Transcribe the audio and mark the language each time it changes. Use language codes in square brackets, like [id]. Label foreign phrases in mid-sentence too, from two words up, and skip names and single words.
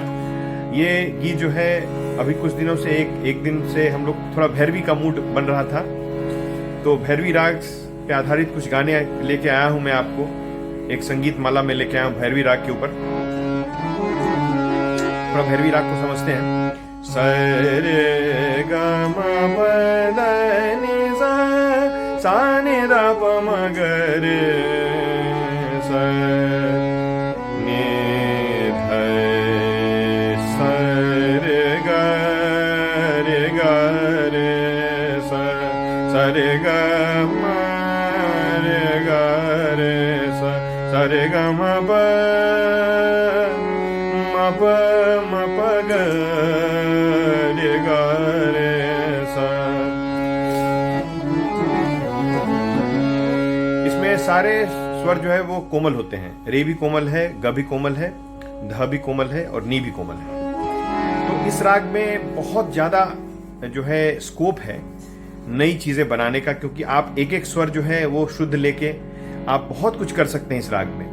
[hi] ये गीत जो है अभी कुछ दिनों से एक दिन से हम लोग थोड़ा भैरवी का मूड बन रहा था, तो भैरवी राग पे आधारित कुछ गाने लेके आया हूं मैं आपको। एक संगीत माला में लेके आया हूं भैरवी राग के ऊपर। थोड़ा भैरवी राग को समझते हैं। सरे ग म प द नि सा सा नि द प म ग रे स नि ध स रे ग रे स रे ग म रे स रे ग म प ग रे ग रे सा। इसमें सारे स्वर जो है वो कोमल होते हैं। रे भी कोमल है, ग भी कोमल है, ध भी कोमल है और नी भी कोमल है। तो इस राग में बहुत ज्यादा जो है स्कोप है नई चीजें बनाने का, क्योंकि आप एक एक स्वर जो है वो शुद्ध लेके आप बहुत कुछ कर सकते हैं इस राग में।